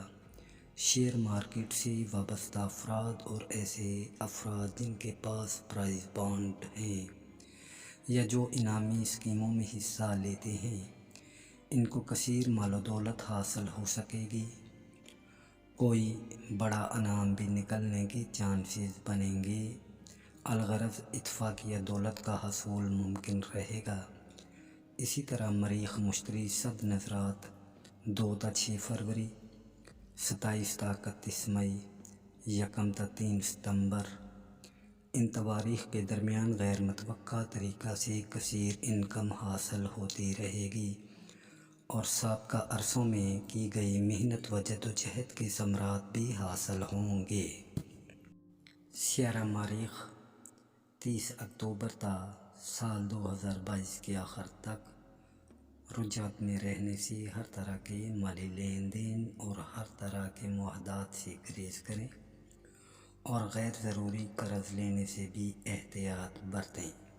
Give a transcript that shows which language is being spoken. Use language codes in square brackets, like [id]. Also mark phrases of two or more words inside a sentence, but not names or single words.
[ur] شیئر مارکیٹ سے وابستہ افراد اور ایسے افراد جن کے پاس پرائز بانڈ ہیں یا جو انعامی اسکیموں میں حصہ لیتے ہیں، ان کو کثیر مال و دولت حاصل ہو سکے گی۔ کوئی بڑا انعام بھی نکلنے کے چانسز بنیں گے۔ الغرض اتفاقیہ دولت کا حصول ممکن رہے گا۔ اسی طرح مریخ مشتری صد نظرات 2 تا 6 फरवरी, 27 تا 31 मई, 1 تا 3 ستمبر۔ ان تواریخ کے درمیان غیر متوقع طریقہ سے کثیر انکم حاصل ہوتی رہے گی اور سابقہ عرصوں میں کی گئی محنت و جدوجہد کے ثمرات بھی حاصل ہوں گے۔ سیارہ مریخ 30 اکتوبر تا سال 2022 کے آخر تک رجحان میں رہنے سے ہر طرح کے مالی لین دین اور ہر طرح کے معاہدات سے گریز کریں اور غیر ضروری قرض لینے سے بھی احتیاط برتیں۔